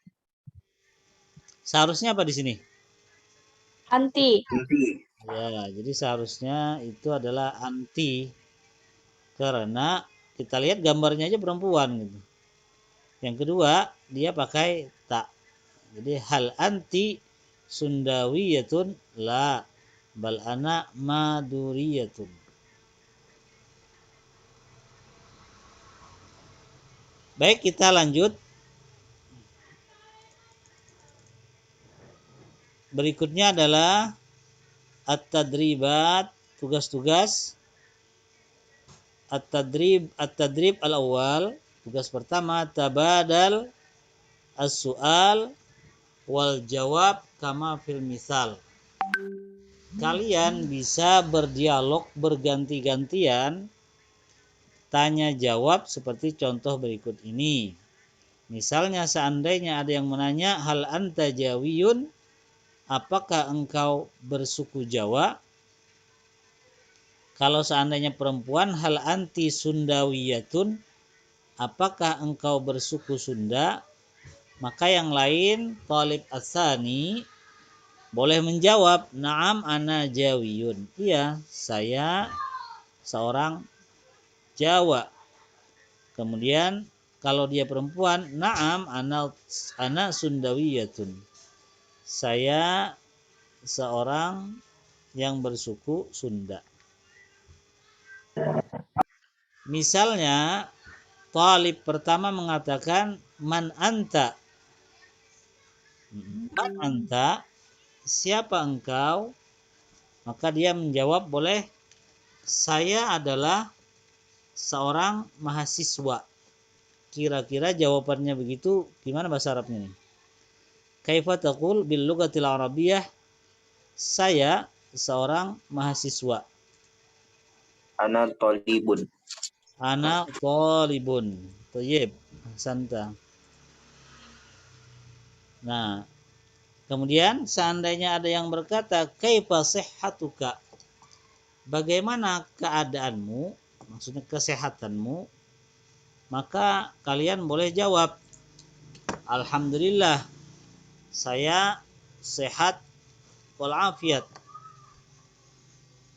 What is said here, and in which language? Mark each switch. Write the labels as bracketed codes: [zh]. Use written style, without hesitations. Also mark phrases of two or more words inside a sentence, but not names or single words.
[id] Seharusnya apa di sini? Anti. Ya, jadi seharusnya itu adalah anti. Karena kita lihat gambarnya aja perempuan gitu. Yang kedua, dia pakai tak. Jadi [ar] hal anti sundawiyatun? La, bal ana maduriyatun. [id] Baik, kita lanjut. Berikutnya adalah at-tadribat, tugas-tugas. [ar] At-tadrib al-awwal, [id] tugas pertama, [ar] tabadal as-su'al wal jawab kama fil misal. [id] Kalian bisa berdialog berganti-gantian tanya jawab seperti contoh berikut ini. Misalnya seandainya ada yang menanya [ar] hal anta jawiyun? [id] Apakah engkau bersuku Jawa? Kalau seandainya perempuan, [ar] hal anti sundawiyatun? [id] Apakah engkau bersuku Sunda? Maka yang lain, [ar] talib asani [id] boleh menjawab, [ar] na'am ana jawiyun. [id] Iya, saya seorang Jawa. Kemudian kalau dia perempuan, [ar] na'am ana sundawiyatun. [id] Saya seorang yang bersuku Sunda. Misalnya, talib pertama mengatakan, [ar] man anta? Man anta? [id] Siapa engkau? Maka dia menjawab boleh, saya adalah seorang mahasiswa. Kira-kira jawabannya begitu, gimana bahasa Arabnya nih? [ar] Kaifa taqul bil lughatil arabiyyah? [id] Saya seorang mahasiswa. [ar] Ana tolibun. Ana thalibun. Thayyib. Santa. [id] Nah, kemudian seandainya ada yang berkata, [ar] kaifa sihhatuka? [id] Bagaimana keadaanmu? Maksudnya kesehatanmu? Maka kalian boleh jawab, alhamdulillah, saya sehat walafiat.